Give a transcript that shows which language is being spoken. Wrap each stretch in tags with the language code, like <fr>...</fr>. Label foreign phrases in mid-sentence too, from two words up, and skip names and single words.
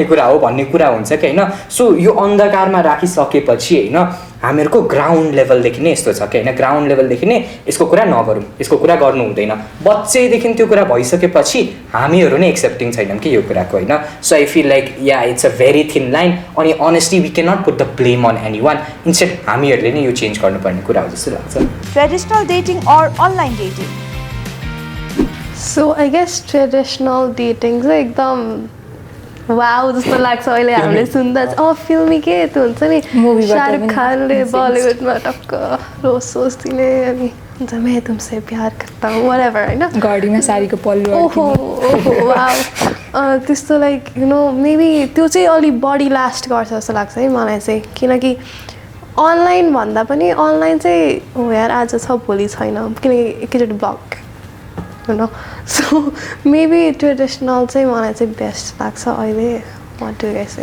<ne>कुरा हो भन्ने कुरा हुन्छ कि होइन सो यो अन्धकारमा राखिसकेपछि होइन हामीहरूको</ne> <en>ground levelदेखि</en> <ne>नै यस्तो छ कि होइन</ne> <en>ground levelदेखि</en> <ne>नै यसको कुरा नगरौँ यसको कुरा गर्नु हुँदैन बच्चैदेखि त्यो कुरा भइसकेपछि हामीहरू नै एक्सेप्टिङ छैनौँ कि यो कुराको होइन</ne> <en>so I feel like ya it's a very thin line</en> <ne>अनि</ne> <en>honestly we can not put the blame on any one instead</en> <ne>हामीहरूले नै यो चेन्ज गर्नुपर्ने कुरा हो जस्तो लाग्छ</ne> <en>Traditional dating or online dating? So I guess traditional dating</en> <ne>चाहिँ एकदम वाउ जस्तो लाग्छ अहिले हामीले सुन्दा फिल्मी के त्यो हुन्छ नि शाहरुख खानले बलिउडमा टक्क रोज दिने अनि हुन्छ</ne> <hi>मैं तुमसे प्यार करता हूँ</hi> <ne>whatever होइन घडीमा साडीको पल्लु ओहो वाउ त्यस्तो</ne> <en>like you know maybe</en> <ne>त्यो चाहिँ अलिक बढी लास्ट गर्छ जस्तो लाग्छ है मलाई चाहिँ किनकि अनलाइन भन्दा पनि अनलाइन चाहिँ हो यार आज छ भोलि छैन किनकि एकैचोटि ब्लक होइन</ne> <en>so maybe traditional</en> <ne>चाहिँ मलाई चाहिँ बेस्ट लाग्छ अहिले</ne>